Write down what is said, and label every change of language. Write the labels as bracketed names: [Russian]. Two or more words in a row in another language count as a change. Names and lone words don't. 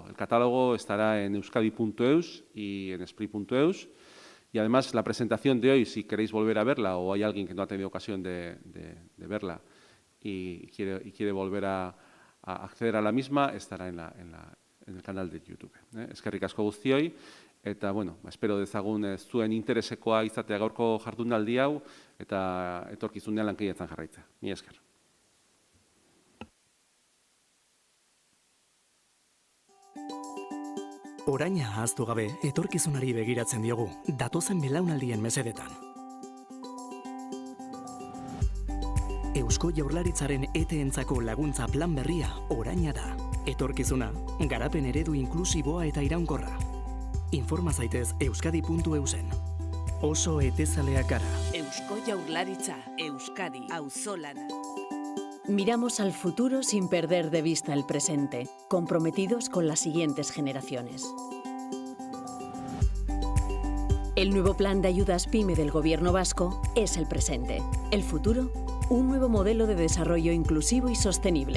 [Spanish] El catálogo estará en euskadi.eus y en espri.eus. Y además la presentación de hoy, si queréis volver a verla o hay alguien que no ha tenido ocasión de verla y quiere volver a acceder a la misma, estará en el canal de YouTube. [Basque] Eskerrik asko guztioi. Eta, bueno, espero dezagun zuen interesekoa izatea gaurko jardunaldi hau eta etorkizunean lankidetzan jarraitza. Mila esker. Oraina ahaztu gabe, etorkizunari begiratzen diogu, datozen belaunaldien mesedetan. Eusko Jaurlaritzaren ETE-entzako laguntza plan berria oraina da. Etorkizuna, garapen eredu inklusiboa eta iraunkorra. Informa zaitez euskadi.eusen. Oso etezaleak gara. Eusko Jaurlaritza, Euskadi, auzolana. [Spanish] Miramos al futuro sin perder de vista el presente, comprometidos con las siguientes generaciones. El nuevo plan de ayudas PYME del Gobierno vasco es el presente. El futuro, un nuevo modelo de desarrollo inclusivo y sostenible.